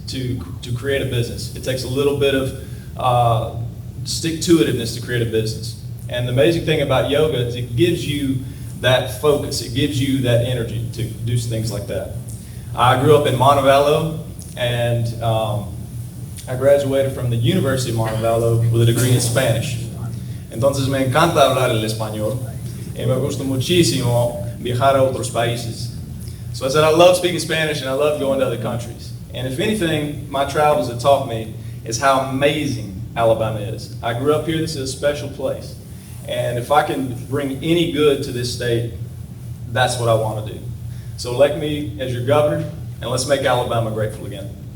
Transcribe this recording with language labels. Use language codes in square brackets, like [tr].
[en] to create a business. It takes a little bit of stick-to-itiveness to create a business. And the amazing thing about yoga is it gives you that focus. It gives you that energy to do things like that. I grew up in Montevallo, and I graduated from the University of Montevallo with a degree in Spanish. [es] Entonces me encanta hablar el español y me gusta muchísimo viajar a otros países. [en] So I said I love speaking Spanish and I love going to other countries. And if anything, my travels have taught me is how amazing Alabama is. I grew up here. This is a special place. And if I can bring any good to this state, that's what I want to do. So elect me as your governor, and let's make Alabama grateful again.